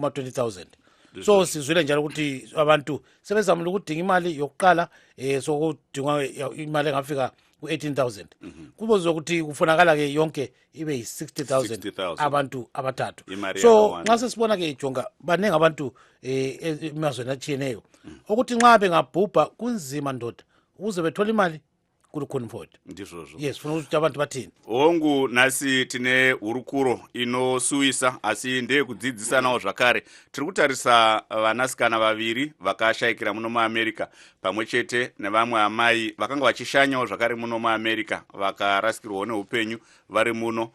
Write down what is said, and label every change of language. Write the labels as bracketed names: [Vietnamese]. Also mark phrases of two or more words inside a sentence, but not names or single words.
[North Ndebele] kuma 20,000 so sizwile njalo ukuthi abantu sebezamile ukudinga imali yokuqala sokudingwa imali engafika ku-18,000 kubozwe ukuthi kufunakala ke yonke ibe yi-60,000 abantu abathathu so nxa sesibona ke Jonga baningi abantu emazweni atshiyeneyo ukuthi nxa bengabhubha kunzima ndoda ukuze bethola imali kulukhuni mfowethu yes funa ukuthi abantu bathini [Shona] hongu nasi tine hurukuro inosuwisa asi ndeye kudzidzisanawo zvakare tiri kutarisa vanasikana vaviri vakashayikira muno muAmerica pamwe chete nevamwe amai vakanga vachishanyawo zvakare muno muAmerica vakarasikirwawo neupenyu vari muno.